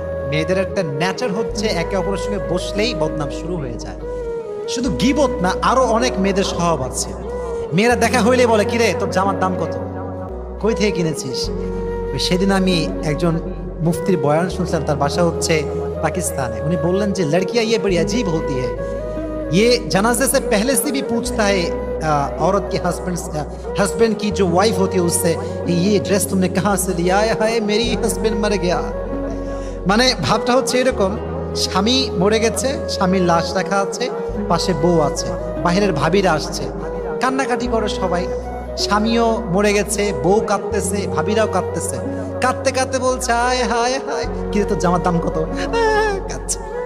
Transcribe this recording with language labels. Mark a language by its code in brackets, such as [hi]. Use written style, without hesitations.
[bn] মেয়েদের একটা নেচার হচ্ছে একে অপরের সঙ্গে বসলেই বদনাম শুরু হয়ে যায়। শুধু গীবত না, আরো অনেক মেয়েদের স্বভাব আছে। মেয়েরা দেখা হইলে বলে, কিরে তোর জামার দাম কত, কই থেকে কিনেছিস? সেদিন আমি একজন মুফতির বয়ান শুনছিলাম, তার বাসা হচ্ছে [hi] पाकिस्तान है। उन्हें बोलन जी लड़कियां ये बड़ी अजीब होती है, ये जनाजे से पहले से भी पूछता है औरत के हस्बैंड की जो वाइफ होती है उससे, ये ड्रेस तुमने कहाँ से लिया है? मेरी हस्बैंड मर गया। [bn] মানে ভাবটা হচ্ছে এরকম, স্বামী মরে গেছে, স্বামীর লাশ রাখা আছে, পাশে বউ আছে, বাহিরের ভাবিরা আসছে, কান্নাকাটি করে সবাই। স্বামীও মরে গেছে, বউ কাঁদতেছে, ভাবিরাও কাঁদতেছে, কাঁদতে কাঁদতে বলছে, হায় হায় হায়, কিন্তু তোর জামার দাম কত? কাঁদছে।